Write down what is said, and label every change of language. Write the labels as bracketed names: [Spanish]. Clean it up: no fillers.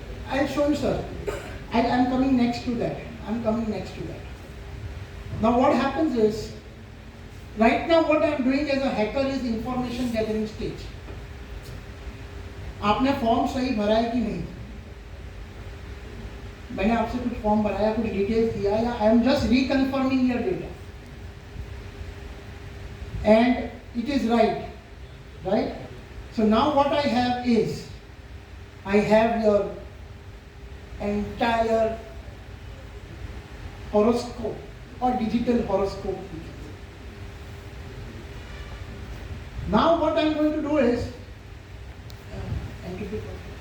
[English] I'll show you, sir. I'm coming next to that. I'm coming next to that. Now what happens is, right now what I'm doing as a hacker is information gathering stage. [Hindi] आपने form सही भरा है कि नहीं? मैंने आपसे कुछ form भराया, कुछ डिटेल्स दिया, या [English] I am just reconfirming your data and it is right? So now what I have is, I have your entire horoscope or digital horoscope. Now what I'm going to do is, entity profile.